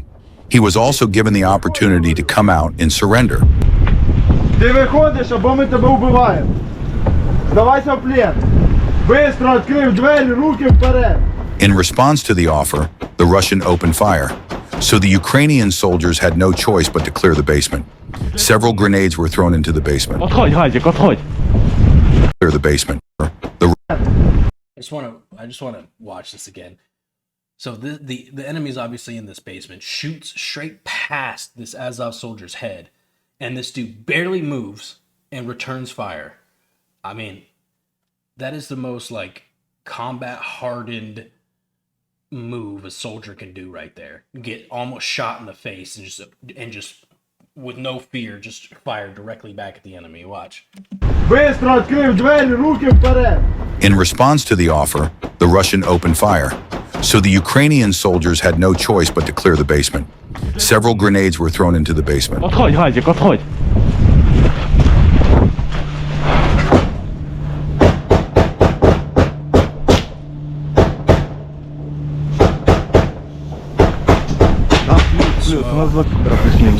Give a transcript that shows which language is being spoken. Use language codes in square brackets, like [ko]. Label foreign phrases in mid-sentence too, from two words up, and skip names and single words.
[en] He was also given the opportunity to come out and surrender. [uk] Ти виходиш, або ми тебе вбиваємо. [ru] Здавайся в плен. [uk] Бистро відкрив двері, руки вперед. [en] In response to the offer, the Russian opened fire. So the Ukrainian soldiers had no choice but to clear the basement. Several grenades were thrown into the basement. [ru] Отходь, Газик, отходь. [en] Clear the basement. The I just want to watch this again. So the enemy is obviously in this basement, shoots straight past this Azov soldier's head, and this dude barely moves and returns fire. I mean, that is the most like combat hardened move a soldier can do right there. Get almost shot in the face and just with no fear, just fire directly back at the enemy. Watch. [uk] Бистро відкрив двері, руки вперед. [en] In response to the offer, the Russian opened fire. So the Ukrainian soldiers had no choice but to clear the basement. Several grenades were thrown into the basement. [ru] Отходь, Газик, отходь. Плюс, у нас 20 плюс-минус.